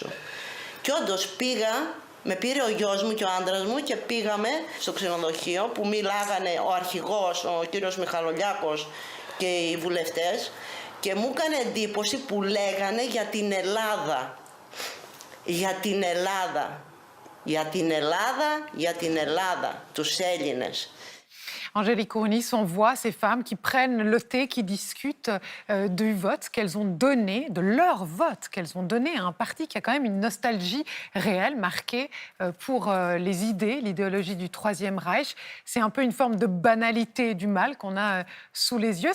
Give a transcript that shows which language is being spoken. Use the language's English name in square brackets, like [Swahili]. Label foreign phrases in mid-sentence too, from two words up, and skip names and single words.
[Greek] Και όντως πήγα, με πήρε ο γιος μου και ο άντρας μου και πήγαμε στο ξενοδοχείο που μιλάγανε ο αρχηγός, ο κύριος Μιχαλολιάκος και οι βουλευτές και μου έκανε εντύπωση που λέγανε για την Ελλάδα. Για την Ελλάδα. Για την Ελλάδα, για την Ελλάδα, τους Έλληνες. [French] Angélique Kourounis, on voit ces femmes qui prennent le thé, qui discutent du vote qu'elles ont donné, de leur vote qu'elles ont donné à un parti qui a quand même une nostalgie réelle, marquée pour les idées, l'idéologie du Troisième Reich. C'est un peu une forme de banalité du mal qu'on a sous les yeux.